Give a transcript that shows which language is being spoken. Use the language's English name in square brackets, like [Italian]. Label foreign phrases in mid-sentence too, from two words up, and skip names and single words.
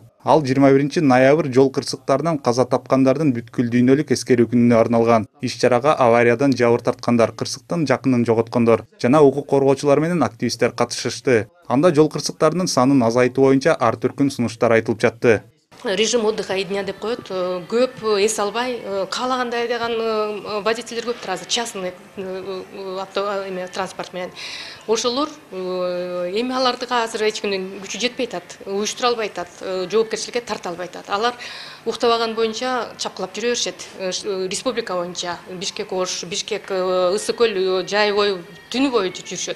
[Kyrgyz] Ал 21 ноябрь жол кырсыктарынан каза тапкандардын бүткүл дүйнөлүк эскерүү күнүнө арналган. Иш-чарага авариядан жабыр тарткандар, кырсыктын жакынын жоготкондор жана укук коргоочулар менен активисттер катышышты. Анда жол кырсыктарынын санын азайтуу боюнча ар түркүн сунуштар айтылып жатты. [Russian] Режим отдыха и дня [Kyrgyz] деп коет. Көп эс албай, каалагандай айдаган водительдер көптүр азыр, [Russian] частный транспорт [Kyrgyz] менен. Ошолор эми алардыга азыр эч кимдин күчү жетпей атат, уюштура албай атат, жоопкерчиликке тарта албай атат. Алар уктабаган боюнча чапкылап жүрө беришет. Республика боюнча Бишкек-Ош, Бишкек, Ысык көл жай бою, түнү бою жүрүшөт.